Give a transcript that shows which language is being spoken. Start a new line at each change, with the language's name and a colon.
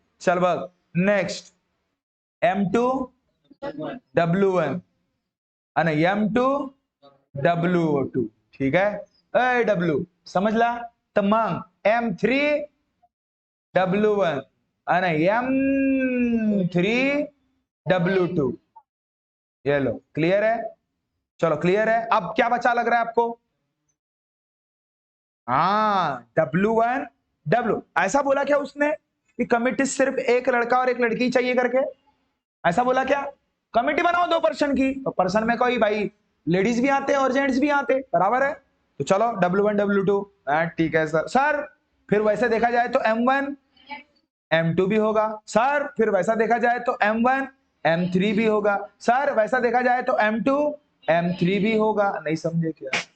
Marathi: चल बघ next, M2 W1 आणि M2 W2। ठीक आहे, W समजला? तर मग M3 W1 आणि M3 W2,
Hindi: ये लो, क्लियर है? चलो क्लियर है, अब क्या बचा लग रहा है आपको? हाँ, W1 W, ऐसा बोला क्या उसने कि कमिटी सिर्फ एक लड़का और एक लड़की चाहिए करके? ऐसा बोला क्या? कमिटी बनाओ 2 पर्सन की, तो पर्सन में कोई भाई लेडीज भी आते हैं और जेंट्स भी आते हैं, बराबर है? तो चलो W1 W2, ठीक है सर। सर फिर वैसे देखा जाए तो M1 M2 भी होगा सर, फिर वैसा देखा जाए तो M1 M3 भी होगा सर, वैसा देखा जाए तो M2 M3 भी होगा। नहीं समझे क्या?